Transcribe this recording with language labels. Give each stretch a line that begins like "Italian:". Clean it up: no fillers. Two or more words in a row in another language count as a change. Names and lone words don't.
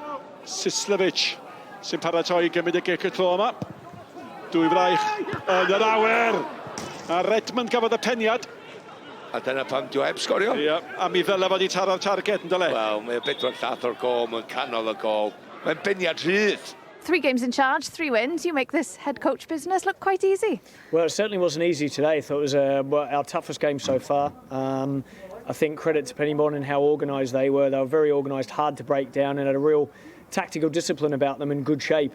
Welsh: Sislevic sy'n paratoi gymryd y gic y tro yma. Dwy fraich yn yr awyr. A Redmond gafodd y peniad. A dyna pam diw heb sgorio. Ie, a mi ddyle fod i taro'r target yn dyle. Wel, mae'n bedwar llath o'r gol, mae'n canol y gol. Mae'n beniad rhydd.
English: 3 games in charge, 3 wins. You make this head coach business look quite easy. Well, it certainly wasn't easy today. I thought it was our toughest game so far. I think credit to Pen-y-bont and how organised they were. They were very organised, hard to break down, and had a real tactical discipline about them in good shape.